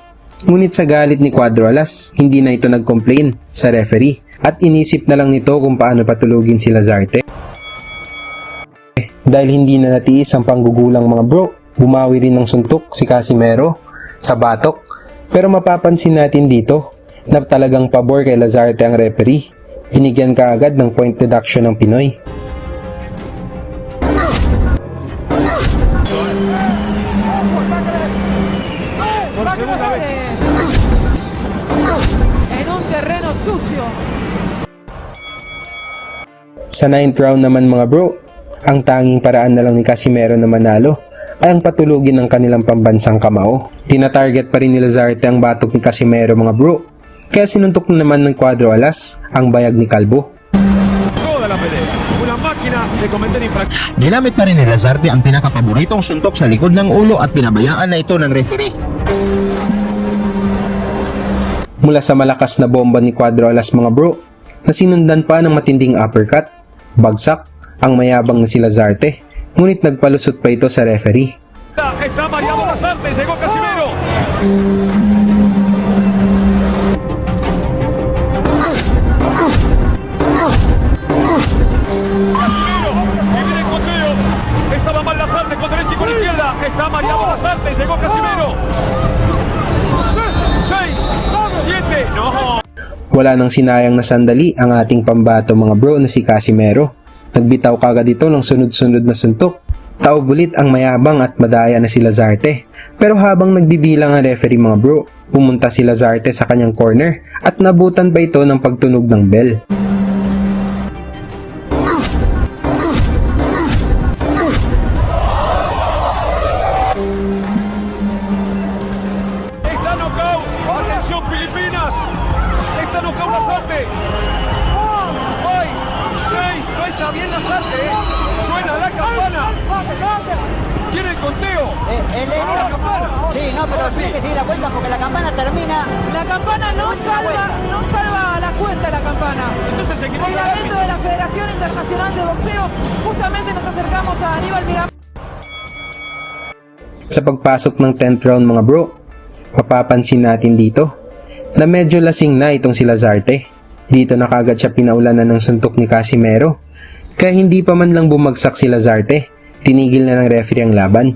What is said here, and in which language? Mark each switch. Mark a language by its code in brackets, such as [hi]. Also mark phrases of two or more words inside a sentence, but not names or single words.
[tl] Ngunit sa galit ni Cuadro Alas, hindi na ito nag-complain sa referee at inisip na lang nito kung paano patulugin si Lazarte. Dahil hindi na natiis ang panggugulang mga bro, bumawi rin ng suntok si Casimero sa batok. Pero mapapansin natin dito na talagang pabor kay Lazarte ang referee. Binigyan kaagad ng [en] point deduction [tl] ng Pinoy. [es] En un terreno sucio. [tl] Sa 9th round naman mga bro, ang tanging paraan na lang ni Casimero na manalo ay ang patulugin ng kanilang pambansang kamao. Tina-target pa rin ni Lazarte ang batok ni Casimero mga bro, kaya sinuntok na naman ng Cuadro Alas ang bayag ni Calvo. [es] Toda la pelea. Una máquina de cometer infracciones. [tl] Ginamit pa rin ni Lazarte ang pinakapaboritong suntok sa likod ng ulo at pinabayaan na ito ng referee. Mula sa malakas na bomba ni Cuadro Alas mga bro, na sinundan pa ng matinding uppercut, bagsak ang mayabang na si Lazarte, ngunit nagpalusot pa ito sa referee. [es] Está mareado Lazarte, llegó Casimero. Y viene el conteo. Estaba mal Lazarte con derecha y con izquierda. Está mareado Lazarte, llegó Casimero. 6, 7, no. [tl] Wala nang sinayang na sandali ang ating pambato mga bro na si Casimero. Nagbitaw kagad ito ng sunod-sunod na suntok. Taubulit ang mayabang at madaya na si Lazarte. Pero habang nagbibilang ang referee mga bro, pumunta si Lazarte sa kanyang corner at nabutan pa ito ng pagtunog ng bell. [es] Está knockout. Atención Filipinas. Está knockout Lazarte. Hoy, 6, no está bien Lazarte. Suena la campana. Tiene el conteo. La campana. Sí, no, pero tiene que seguir la cuenta porque la campana termina. La campana no salva la cuenta la campana. Entonces se equivoca el Reglamento árbitro. de la Federación Internacional de Boxeo. Justamente nos acercamos a Aníbal Miramón. [tl] Sa pagpasok ng 10th round mga bro, mapapansin natin dito na medyo lasing na itong si Lazarte. Dito na kagad siya pinaulanan ng suntok ni Casimero. Kaya hindi pa man lang bumagsak si Lazarte, tinigil na ng referee ang laban.